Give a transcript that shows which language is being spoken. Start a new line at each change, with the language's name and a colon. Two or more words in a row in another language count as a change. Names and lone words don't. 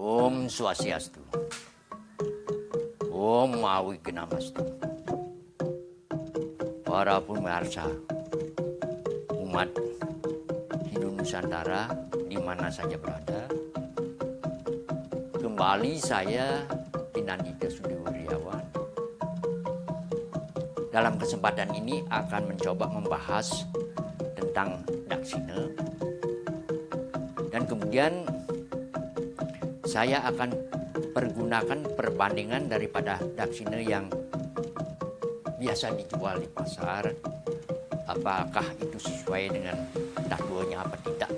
Sanskrit: Om Swastiastu. Om Awigamastu.
Indonesian: Para pemirsa umat Hindu Nusantara di mana saja berada, kembali saya Dinandita Sudiwiryawan. Dalam kesempatan ini akan mencoba membahas tentang Daksina, dan kemudian saya akan pergunakan perbandingan daripada Daksina yang biasa dijual di pasar, apakah itu sesuai dengan tatuannya apa tidak.